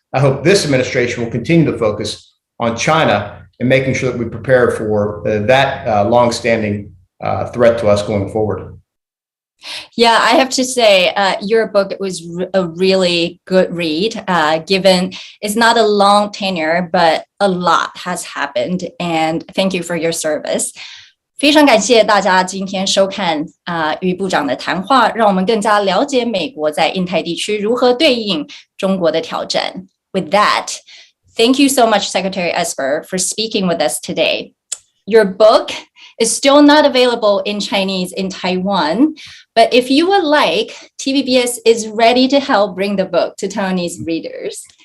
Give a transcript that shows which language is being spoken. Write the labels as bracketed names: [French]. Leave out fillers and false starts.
[English] I hope this administration will continue to focus on China and making sure that we prepare for that longstanding threat to us going forward. Yeah, I have to say, your book was a really good read, given it's not a long tenure, but a lot has happened. And thank you for your service. [Chinese] 非常感谢大家今天收看与部长的谈话，让我们更加了解美国在印太地区如何对应中国的挑战。 [English] With that, thank you so much, Secretary Esper, for speaking with us today. Your book is still not available in Chinese in Taiwan, but if you would like, TVBS is ready to help bring the book to Taiwanese readers.